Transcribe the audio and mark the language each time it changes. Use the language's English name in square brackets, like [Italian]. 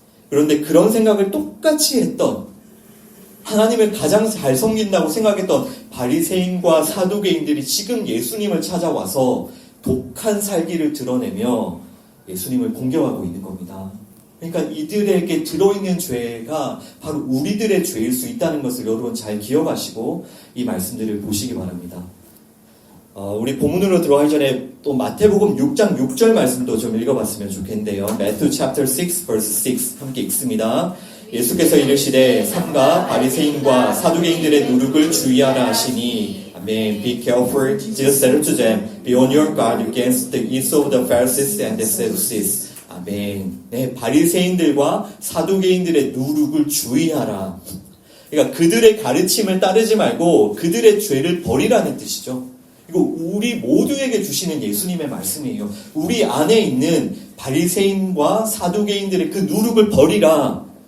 [Korean] 그런데 그런 생각을 똑같이 했던 하나님을 가장 잘 섬긴다고 생각했던 바리새인과 사두개인들이 지금 예수님을 찾아와서 독한 살기를 드러내며 예수님을 공격하고 있는 겁니다. 그러니까 이들에게 들어있는 죄가 바로 우리들의 죄일 수 있다는 것을 여러분 잘 기억하시고 이 말씀들을 보시기 바랍니다. 우리 본문으로 들어가기 전에 또 마태복음 6장 6절 말씀도 좀 읽어봤으면 좋겠는데요. [English] Matthew chapter 6 verse 6 [Korean] 함께 읽습니다. 예수께서 이르시되 삼가 바리새인과 사두개인들의 누룩을 주의하라 하시니 Amen. [English] Be careful. Jesus said to them, Be on your guard against the yeast of the Pharisees and the Sadducees. [Korean] 아멘. 네, 바리새인들과 사두개인들의 누룩을 주의하라. 그러니까 그들의 가르침을 따르지 말고 그들의 죄를 버리라는 뜻이죠. 이거 우리 모두에게 주시는 예수님의 말씀이에요. 우리 안에 있는 바리새인과 사두개인들의 그 누룩을 버리라.